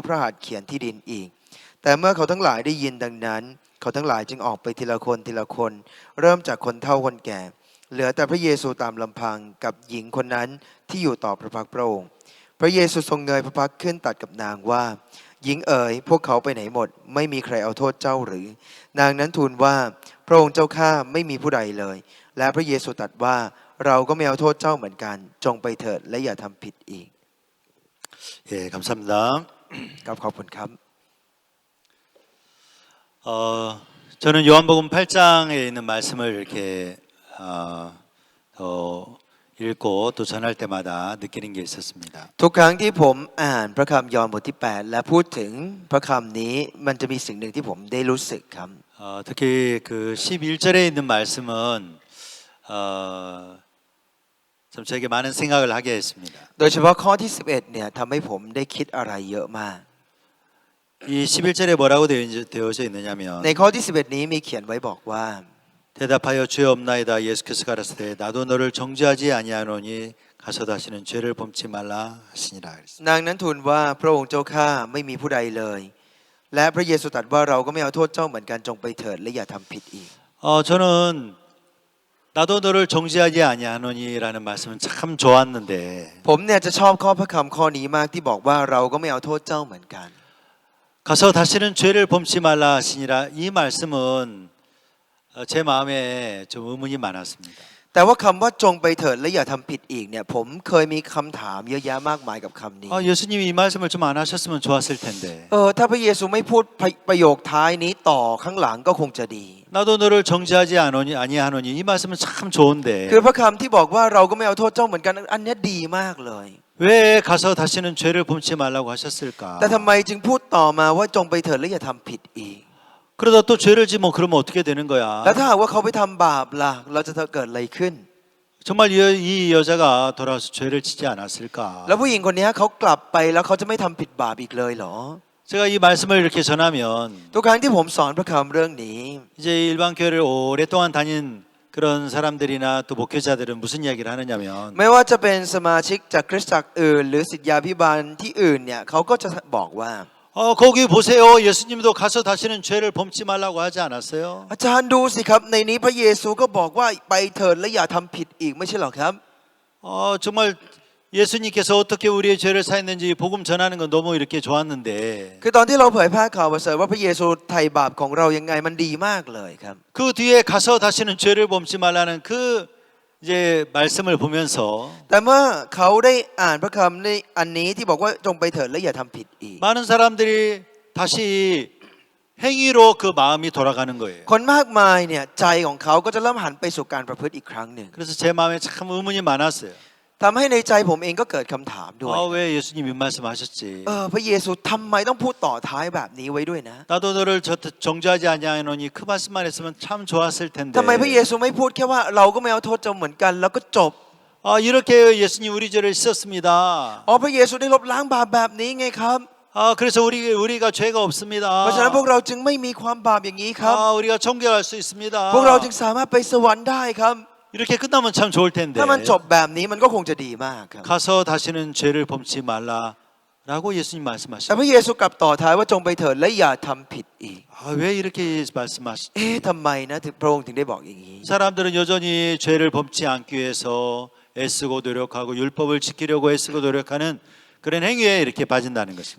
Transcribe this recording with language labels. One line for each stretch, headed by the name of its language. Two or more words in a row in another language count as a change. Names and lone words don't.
Thai: พระหัตถ์เขียนที่ดินอีกแต่เมื่อเขาทั้งหลายได้ยินดังนั้นเขาทั้งหลายจึงออกไปทีละคนทีละคนเริ่มจากคนเฒ่าคนแก่เหลือแต่พระเยซูตามลำพังกับหญิงคนนั้นที่อยู่ต่อพระพักตร์พระองค์พระเยซูทรงเงยพระพักตร์ขึ้นตรัสกับนางว่าหญิงเอ๋ยพวกเขาไปไหนหมดไม่มีใครเอาโทษเจ้าหรือนางนั้นทูลว่าพระองค์เจ้าข้าไม่มีผู้ใดเลยและพระเยซูตรัสว่าเราก็ไม่เอาโทษเจ้าเหมือนกันจงไปเถิดและอย่าทำผิดอีก
Korean: 예, 감사합니다.
Thai: ครับขอบคุณครับ
Korean: 저는 요한복음 8장에 있는 말씀을 이렇게 읽고 또 전할 때마다 느끼는 게 있었습니다.
Thai: ทุกครั้งที่ผมอ่านพระคำยอห์นบทที่8และพูดถึงพระคำนี้มันจะมีสิ่งหนึ่งที่ผมได้รู้สึกครับ
Korean: 특히 그 11절에 있는 말씀은 참 저에게 많은 생각을 하게 했습니다.
Thai: โดยเฉพาะข้อที่11เนี่ยทำให้ผมได้คิดอะไรเยอะมาก
Korean: 이 11절에 뭐라고 되어져 있느냐면
Thai: ในข้อที่11นี้มีเขียนไว้บอกว่า
Korean: 대답하여 주여 없나이다 예수께서 가라사대 나도 너를 정죄하지 아니하노니 가서 다시는 죄를 범치 말라 하시니라.
Thai: นางนั้นทูลว่าพระองค์เจ้าข้าไม่มีผู้ใดเลยและพระเยซูตรัสว่าเราก็ไม่เอาโทษเจ้าเหมือนกันจงไปเถิดและอย่าทำผิดอีก
Korean: 저는 나도 너를 정죄하지 아니하노니라는 말씀은 참 좋았는데
Thai: ผมเนี่ยจะชอบข้อพระคำข้อนี้มากที่บอกว่าเราก็ไม่เอาโทษเจ้าเหมือนกัน
Korean: 가서 다시는 죄를 범치 말라 하시니라. 이 말씀은 제 마음에 좀 의문이 많았습니다.
Thai: แต่ว่าคำว่าจงไปเถิดและอย่าทำผิดอีกเนี่ยผมเคยมีคำถามเยอะแยะมากมายกับคำนี้
Korean: 예수님이 이 말씀을 좀 안 하셨으면 좋았을 텐데.
Thai: ถ้าพระเยซูไม่พูดประโยคท้ายนี้ต่อข้างหลังก็คงจะดี
Korean: 나도 너를 정죄하지 아니하노니 이 말씀은 참 좋은데.
Thai: คือพระคำที่บอกว่าเราก็ไม่เอาโทษเจ้าเหมือนกันอันนี้ดีมากเลย
Korean: 왜 가서 다시는 죄를 범치 말라고 하셨을까?
Thai: แต่ทำไมจึงพูดต่อมาว่าจงไปเถิดและอย่าทำผิดอีก
Korean: 그러다 또 죄를 지면 그러면 어떻게 되는 거야?
Thai: แล้วถ้าหากว่าเขาไปทำบาปล่ะเราจะเกิดอะไรขึ้น
Korean: 정말 이 여자가 돌아와서 죄를 짓지 않았을까?
Thai: แล้วผู้หญิงคนนี้เขากลับไปแล้วเขาจะไม่ทำผิดบาปอีกเลยเหรอ
Korean: 제가 이 말씀을 이렇게 전하면
Thai: ทุกครั้งที่ผมสอนพระคำเรื่องนี้
Korean: 이제 일반 교회를 오랫동안 다닌 그런 사람들이나 또 목회자들은 무슨 이야기를 하느냐면
Thai: ไม่ว่าจะเป็นสมาชิกจากคริสตจักรอื่นหรือศิษยาภิบาลที่อื่นเนี่ยเขาก็จะบอกว่า
Korean: 거기 보세요. 예수님도 가서 다시는 죄를 범치 말라고 하지 않았어요?
Thai: อาจารย์ดูสิครับในนี้พระเยซูก็บอกว่าไปเถิดและอย่าทำผิดอีกไม่ใช่หรอครับ
Korean: 정말 예수님께서 어떻게 우리의 죄를 사했는지 복음 전하는 건 너무 이렇게 좋았는데
Thai: คือตอนที่เราเผยแพร่ข่าวประเสริฐว่าพระเยซูไถ่บาปของเรายังไงมันดีมากเลยครับ
Korean: 그 뒤에 가서 다시는 죄를 범치 말라는 그 이제 말씀을 보면서
Thai: แต่เมื่อเขาได้อ่านพระคำในอันนี้ที่บอกว่าจงไปเถิดและอย่าทำผิดอีก
Korean: 많은 사람들이 다시 행위로 그 마음이 돌아가는 거예요.
Thai: คนมากมายเนี่ยใจของเขาก็จะเริ่มหันไปสู่การประพฤติอีกครั้งหนึ่ง
Korean: 그래서 제 마음에 참 의문이 많았어요.
Thai: ทำให้ในใจผมเองก็เกิดคำถามด้วย
Korean: 왜 예수님 이 말씀하셨지?
Thai: พระเยซูทำไมต้องพูดต่อท้ายแบบนี้ไว้ด้วยนะ
Korean: 나도 너를 정죄하지 아니하노니 그 말씀만 했으면 참 좋았을 텐데.
Thai: ทำไมพระเยซูไม่พูดแค่ว่าเราก็ไม่เอาโทษจำเหมือนกันแล้วก็จบ
Korean: 이렇게 예수님 우리 죄를 씻었습니다.
Thai: พระเยซูได้ลบล้างบาปแบบนี้ไงครับ
Korean: 그래서 우리가 죄가 없습니다.
Thai: เพราะฉะนั้นพวกเราจึงไม่มีความบาปอย่างนี้ครับ
Korean: 우리가 정결할 수 있습니다.
Thai: พวกเราจึงสามารถไปสวรรค์ได้ครับ
Korean: 이렇게 끝나면 참 좋을 텐데.
Thai: ถ้ามันจบแบบนี้มันก็คงจะดีมากครับ
Korean: 가서 다시는 죄를 범치 말라라고 예수님
Thai: แต่
Korean: 말씀하셨어요.
Thai: พระเยซูกลับต่อท้ายว่าจงไปเถิดและอย่าทำผิดอีก
Korean: 왜 이렇게 말씀하시죠?
Thai: ทำไมนะถึงพระองค์ถึงได้บอกอย่างนี้
Korean: 사람들은 여전히 죄를 범치 않기 위해서 애쓰고 노력하고 율법을 지키려고 애쓰고 노력하는 그런 행위에 이렇게 빠진다는 것입니다.